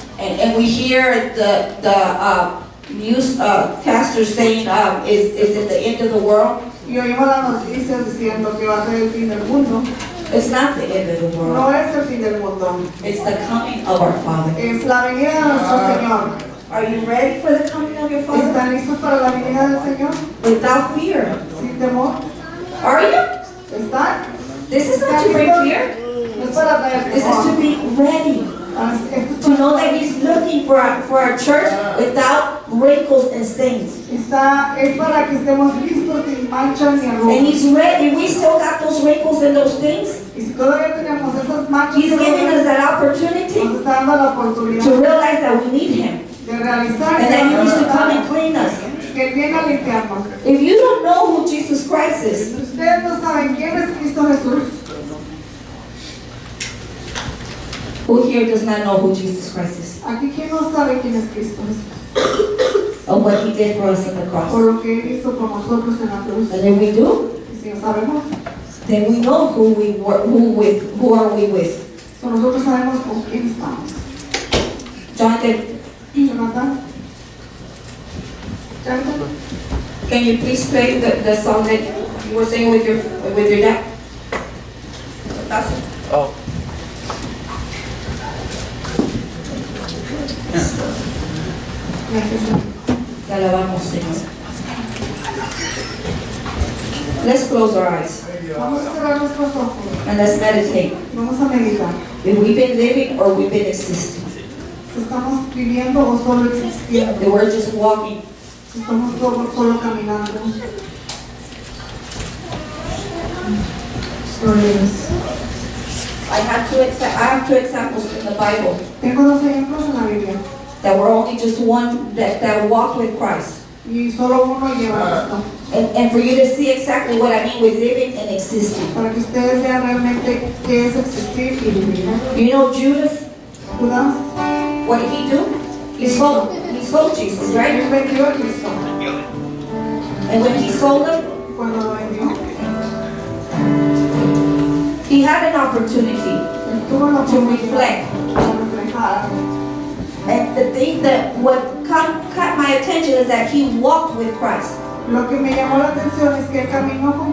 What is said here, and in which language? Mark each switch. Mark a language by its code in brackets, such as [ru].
[en] and we hear the news pastors saying is it the end of the world? [es] y oímos las noticias diciendo que va a ser el fin del mundo. [en] It's not the end of the [es] No [en] world. [es] es el fin del mundo, [en] It's the coming of our Father. [es] es la venida de nuestro Señor. [en] Are you ready for the coming of your Father? [es] ¿Están listos para la venida del Señor? [en] Without fear. [es] Sin temor. [en] Are you? [es] ¿Están? [en] This is not to bring fear. [es] No es para traer [en] This is to [es] temor. [en] be ready. [es] Esto es [en] To know that He's looking for a church without wrinkles and stains. [es] es para que estemos listos sin manchas ni [en] And [es] arrugas. [en] He's ready. We still got those wrinkles and those things. [es] Y si todavía tenemos esas manchas [en] He's [es] y [en] giving us [es] arrugas, [en] that opportunity [es] nos está dando la [en] to [es] oportunidad [en] realize that we need Him [es] de realizar [en] and that He needs to come and [es] que [en] clean us. [es] Él viene a limpiarnos. [en] If you don't know who Jesus Christ is, [es] Si ustedes no saben quién es Cristo Jesús, [en] who here does not know who Jesus Christ is? [es] aquí quién no sabe quién es Cristo Jesús, [en] Or what He did for us on the cross? [es] por lo que Él hizo por nosotros en la cruz. [en] And if we do, [es] Y si no sabemos, [en] then we know who are we with. [es] so nosotros sabemos con quién estamos. [en] Jonathan, Jonathan, Jonathan, can you please play the song that you were singing with your dad? Oh. [es] gracias. Te alabamos, Señor. [en] Let's close our eyes [es] Vamos a cerrar nuestros ojos. [en] and let's meditate. [es] Vamos a meditar. [en] If we've been living or we've been existing. [es] Si estamos viviendo o solo existiendo. [en] That we're just walking. [es] Si estamos solo caminando. Pues, [en] I have two examples in the Bible [es] tengo dos ejemplos en la Biblia. [en] that were only just one that walked with Christ. [es] Y solo uno lleva esto. [en] And for you to see exactly what I mean with living and existing. [es] Para que ustedes vean realmente qué es existir y vivir. [en] You know Judas, [es] Judas, [en] what did he do? He sold Jesus, right? [es] él vendió a Cristo. [en] And when he sold him, [es] Cuando lo vendió, [en] he had an opportunity [es] él tuvo la [en] to [es] oportunidad [en] reflect. [es] de reflejar. [en] And the thing that what caught my attention is that he walked with Christ. [es] Lo que me llamó la atención es que él caminó con